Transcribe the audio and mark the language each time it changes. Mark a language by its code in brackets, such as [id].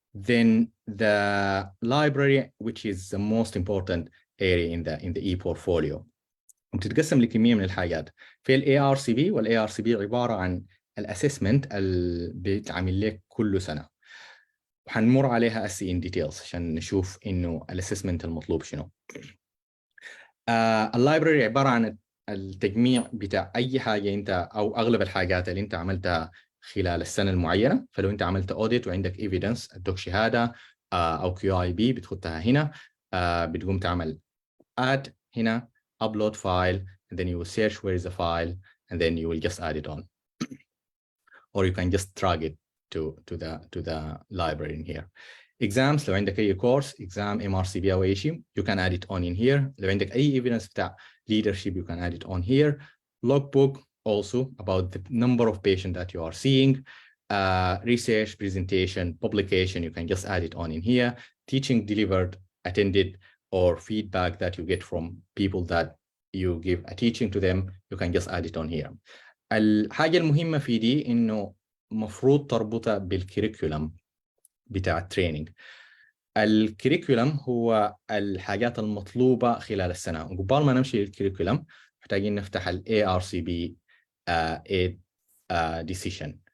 [en] Then the library, which is the most important area in the e-portfolio، [ar] بتتقسم لكمية من الحاجات. في ال ARCB، وال ARCB عبارة عن الاسسمنت اللي بيتعمل لك كل سنة، وحنمر عليها [en] in details [ar] عشان نشوف انه الاسسمنت المطلوب شنو. اللايبرري عبارة عن التجميع بتاع اي حاجة انت او اغلب الحاجات اللي انت عملتها خلال السنة المعينة. فلو انت عملت اوديت وعندك ايفيدنس، ادوك شهادة او QIB، بتحطها هنا، بتقوم تعمل add هنا [en] upload file, and then you will search where is the file, and then you will just add it on. Or you can just drag it to the library in here. Exams [ar] لو عندك أي [en] course exam MRCP أو أي شيء you can add it on in here. [ar] لو عندك أي [en] evidence بتاع leadership you can add it on here. Logbook also about the number of patients that you are seeing. Research, presentation, publication, you can just add it on in here. Teaching delivered, attended, or feedback that you get from people that you give a teaching to them, you can just add it on here. [ar] الحاجة المهمة في دي إنه مفروض تربطها بالكريكولم بتاع التريننج. الكريكولم هو الحاجات المطلوبة خلال السنة. وقبل ما نمشي للكريكولم محتاجين نفتح ال ARCB 8 decision.